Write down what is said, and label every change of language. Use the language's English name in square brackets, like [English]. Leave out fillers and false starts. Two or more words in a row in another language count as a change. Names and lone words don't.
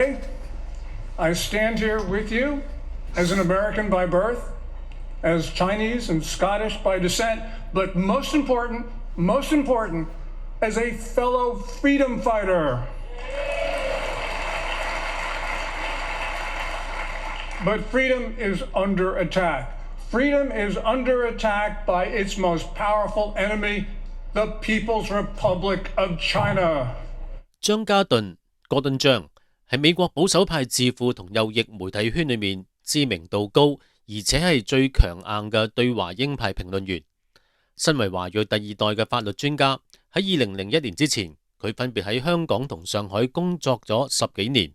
[English] I stand here with you as an American by birth, as Chinese and Scottish by descent, but most important, as a fellow freedom fighter. But freedom is under attack. Freedom is under attack by its most powerful enemy, the People's Republic of China. [Cantonese] 張家頓戈頓張係美國保守派智庫同右翼媒體圈裏面知名度高，而且係最強硬嘅對華鷹派評論員。身為華裔第二代嘅法律專家，喺2001年之前，佢分別喺香港同上海工作咗10幾年。